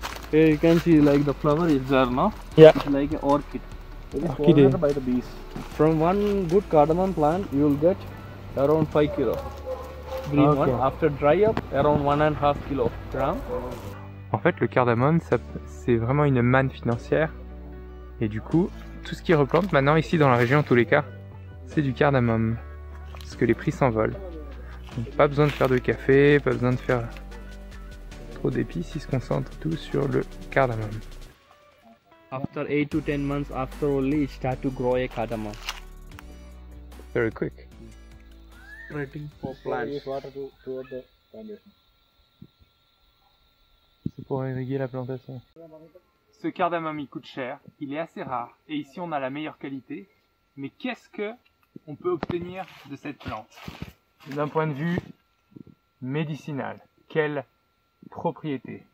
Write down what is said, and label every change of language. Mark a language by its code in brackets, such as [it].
[en] Here you can see like the flower is there now. Yeah. It's like an orchid. It is Orchid. pollinated by the bees. From one good cardamom plant, you will get around 5 kilo. Green Okay. one. After dry up, around 1.5 kilogram. [fr] En fait, le cardamome, c'est vraiment une manne financière. Et du coup, tout ce qui replante maintenant ici dans la région, en tous les cas, c'est du cardamome. Parce que les prix s'envolent. Donc, pas besoin de faire de café, pas besoin de faire trop d'épices, ils se concentrent tout sur le cardamome. [en] After 8 to 10 months after only, it start to grow a cardamom. Very quick. Spreading for plants. Use water toward the foundation. [fr] C'est pour irriguer la plantation. Ce cardamome, il coûte cher, il est assez rare, et ici on a la meilleure qualité. Mais qu'est-ce que on peut obtenir de cette plante? D'un point de vue médicinal, quelle propriété?